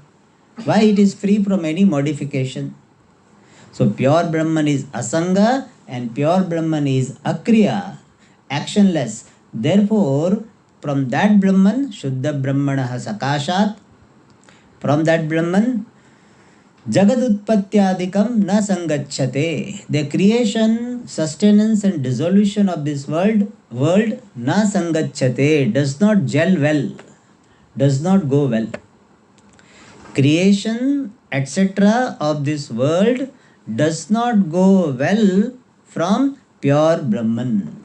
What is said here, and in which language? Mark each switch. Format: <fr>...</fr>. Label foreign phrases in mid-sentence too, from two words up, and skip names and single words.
<en>Why it is free from any modification? So pure Brahman is Asanga and pure Brahman is Akriya, actionless.</en> <sa>Therefore, from that Brahman, Shuddha Brahmanaha Sakashat,</sa> <en>from that Brahman,</en> <sa>Jagadutpatyadikam na sangachate.</sa> <en>The creation, sustenance and dissolution of this world</en> <sa>na sangachate,</sa> <en>does not gel well, does not go well. Creation, etc. of this world does not go well from pure Brahman.</en>